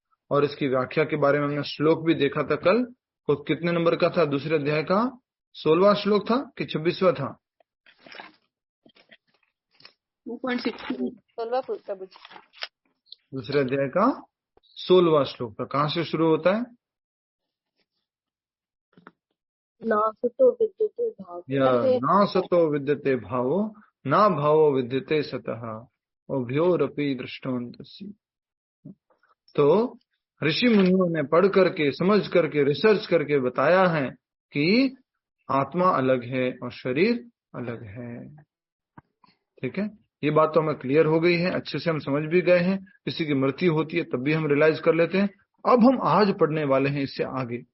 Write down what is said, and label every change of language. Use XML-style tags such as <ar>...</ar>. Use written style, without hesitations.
<hi>और इसकी व्याख्या के बारे में हमने श्लोक भी देखा था कल। तो कितने नंबर का था? दूसरे अध्याय का 16वां श्लोक था कि 26वां था? 2.16 16 प्रभु जी। दूसरे अध्याय का 16वां श्लोक का कहां से शुरू होता है?</hi> <sa>नासतो विद्यते भावो या ना सतो विद्यते भावो ना भावो विद्यते सतः उभयोरपि दृष्टवन्तस्य।</sa> <hi>तो ऋषि मुनियों ने पढ़ करके, समझ करके, रिसर्च करके बताया है कि आत्मा अलग है और शरीर अलग है। ठीक है, ये बात तो हमें क्लियर हो गई है, अच्छे से हम समझ भी गए हैं। किसी की मृत्यु होती है तब भी हम रियलाइज कर लेते हैं। अब हम आज पढ़ने वाले हैं इससे आगे।</hi>